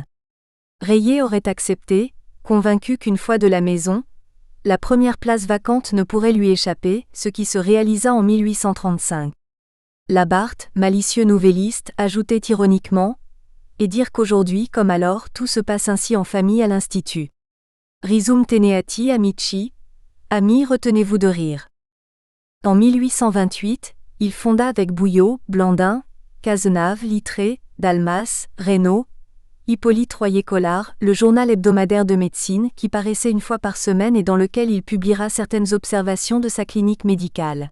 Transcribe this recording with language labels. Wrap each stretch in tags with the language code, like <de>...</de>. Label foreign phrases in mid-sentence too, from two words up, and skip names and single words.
<fr>Reyer aurait accepté, convaincu qu'une fois de la maison, la première place vacante ne pourrait lui échapper, ce qui se réalisa en 1835. Labarthe, malicieux nouvelliste, ajoutait ironiquement « Et dire qu'aujourd'hui, comme alors, tout se passe ainsi en famille à l'Institut.</fr> <la>Risum teneati amici,</la> <fr>amis retenez-vous de rire. » En 1828, il fonda avec Bouillot, Blandin, Cazenave, Littré, Dalmas, Reynaud, Hippolyte Royer-Collard, le journal hebdomadaire de médecine qui paraissait une fois par semaine et dans lequel il publiera certaines observations de sa clinique médicale.</fr>